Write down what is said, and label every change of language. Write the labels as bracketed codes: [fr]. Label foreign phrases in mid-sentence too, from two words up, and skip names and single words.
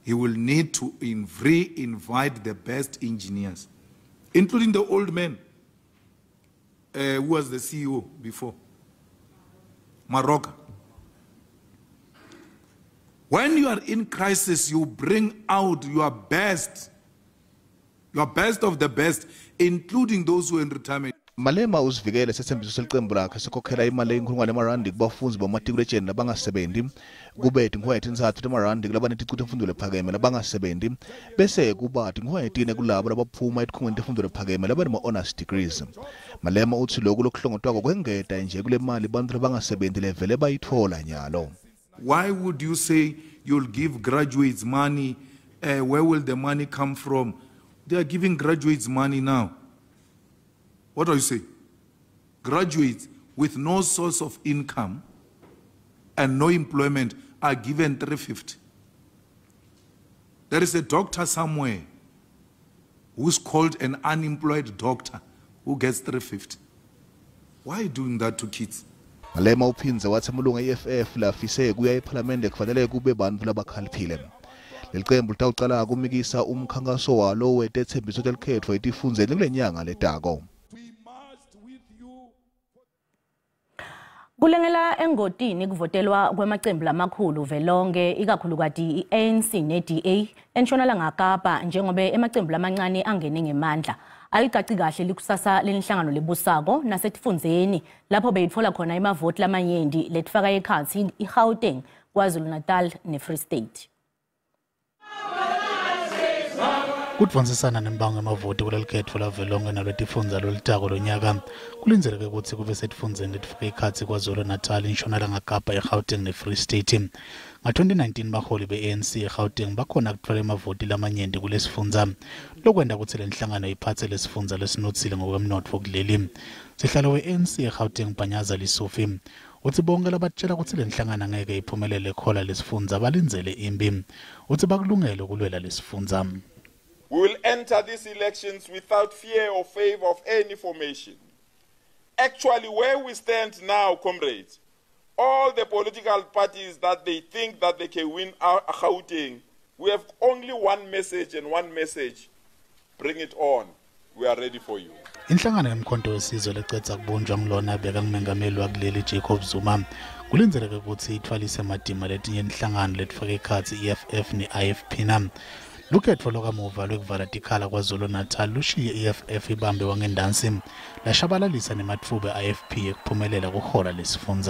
[en] he will need to invite the best engineers, including the old man who was the CEO before, Maroka. When you are in crisis, you bring out your best of the best, including those who are in retirement. [ss] Malema usivikele sethembiso seliqembu lakhe sokhokhela imali enkulungwane emarandi kubafundi bamatrikulesheni labangasebenzi kube tinhweti nsathu emarandi kulabaneticulo emfundo lephakeme labangasebenzi bese kuba tinhweti kulabo labaphuma etikhungweni temfundo lephakeme labanama- [en] honors degrees. [ss] Malema uthi lokhu lokuhlongotwako kwengeta nje kule mali bantu labangasebenzi levele bayithola nyalo. [en] Why would you say you'll give graduates money? Where will the money come from? They are giving graduates money now. What do you say? Graduates with no source of income and no employment are given 350. There is a doctor somewhere who's called an unemployed doctor who gets 350. Why are you doing that to kids? [ss] Malema uphinze wathi amalunga e-EFF lafise kuya eParliament kufanele kube bantu labakhaliphile. Leliqembu litawuqala kumikisa umkhankaso walo wetethembiso telikhethwa etifundzeni kulenyanga letako. Kulengela engotini kuvotelwa kwemacembu lamakhulu velonke ikakhulukati i-ANC ne-DA entshonalanga Kapa njengoba emacembu lamancane angene ngemandla. Ayicaci kahle likusasa lenhlangano lebusako nasetifundzeni lapho beyitfola khona imavoti lamanyenti letifaka ekhatsi iGauteng, KwaZulu-Natal ne-Free State. Kutfonsisana nembango emavoti kulelikhetfo lavelonke nalwetifundza lolitako lonyaka kulindzeleke ukuthi kube setifundzeni letifaka ekhatsi KwaZulu-Natal, intshonalanga Kapa, iGauteng ne-Free State. Nga-2019 baholi be-ANC eGauteng bakhona kutfola imavoti lamanyenti kulesifundza lokwenda kutsi lenhlangano iphatse lesifundza lesinotsile ngokwemnotfo kuleli. Sihlalo we-ANC eGauteng Panyaza Lisufi uthi bonke labatshela kutsi lenhlangano ngeke iphumelele khola lesifundza balindzele imbi uthi bakulungele kulwela lesifundza. [en] We will enter these elections without fear or favor of any formation. Actually, where we stand now, comrades, all the political parties that they think that they can win Gauteng, we have only one message and one message. Bring it on. We are ready for you. [ss] Inhlangano yomkhonto wesizwe lecedza kubunjwa ngilona beka ngumengameli wakuleli Jacob Zuma kulindzeleke ukuthi ithwalise madima letinye inhlangano letifake ekhatsi i-EFF ne-IFP na. Lukhetfo lokamuva lwekuvala tikhala KwaZulu-Natal lushiye i-EFF ibambe wangendansi lashabalalisa nematfuba IFP ekuphumelela kuhola lesifundza.